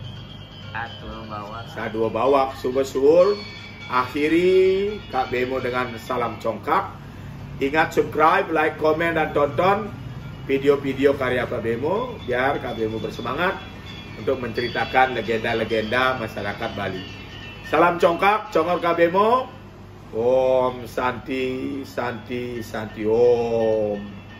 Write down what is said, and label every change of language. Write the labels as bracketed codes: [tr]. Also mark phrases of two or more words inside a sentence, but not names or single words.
[id] Dua bawak Subesul. Akhiri Kak Bemo dengan salam congkak. Ingat subscribe, like, komen, dan tonton video-video karya Kak Bemo biar Kak Bemo bersemangat untuk menceritakan legenda-legenda masyarakat Bali. Salam congkak, congor Kak Bemo. [sa] Om Santi, Santi, Santi Om.